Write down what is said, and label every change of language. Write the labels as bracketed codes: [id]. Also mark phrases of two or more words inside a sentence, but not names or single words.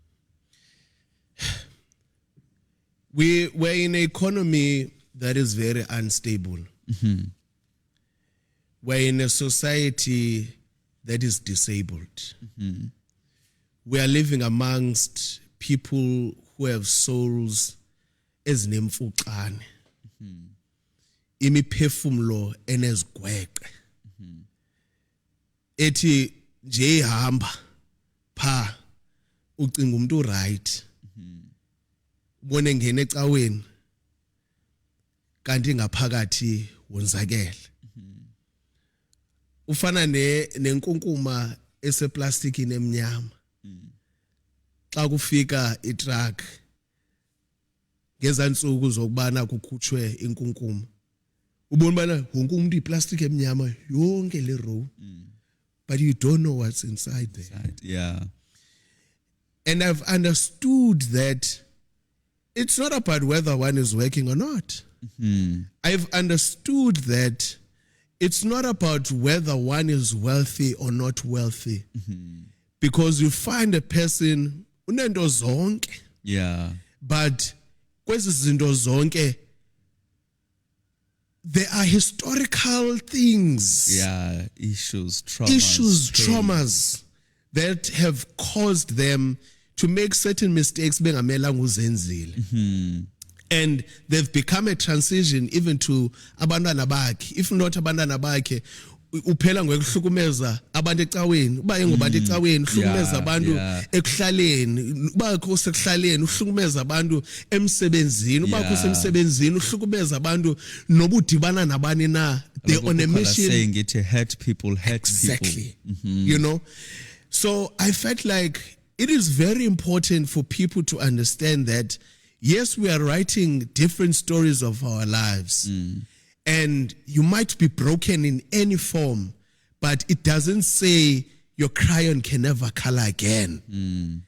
[en] We're in an economy that is very unstable. We're in a society that is disabled. We are living amongst people who have souls [xh] ezinemfucane, imiphefumulo enezigweqe, ethi nje ihamba pha ucinga umuntu right, ubone ngene ecaweni kanti ngaphakathi wonzakele. Ufana nenkunkuma eseplastikini emnyama. Xa kufika itruck ngezantsuku zokubana kukhutshwe inkunkuma, ubona bana wonke umuntu iplastic emnyama yonke le row, [en] but you don't know what's inside there. Yeah. And I've understood that it's not about whether one is working or not. I've understood that it's not about whether one is wealthy or not wealthy. Because you find a person [xh] unento zonke, [en] Yeah. but [xh] kwezi zinto zonke [en] there are historical things. Yeah. Issues, traumas. Traumas that have caused them to make certain mistakes [xh] bengamelanga uzenzile. [en] And they've become a transition even to [xh] abantwana bakhe. [en] If not [xh] abantwana bakhe, uphela ngokuhlukumeza abantu ecaweni. Uba engobantu ecaweni, uhlukumeza abantu ekuhlaleni. Uba kho sekuhlaleni, uhlukumeza abantu emsebenzini. Uba kho semsebenzini, uhlukumeza abantu nobudibana nabani na. [en] They're on a mission. Saying it to hurt people, Exactly. You know? So I felt like it is very important for people to understand that yes, we are writing different stories of our lives. And you might be broken in any form, but it doesn't say your crayon can never color again.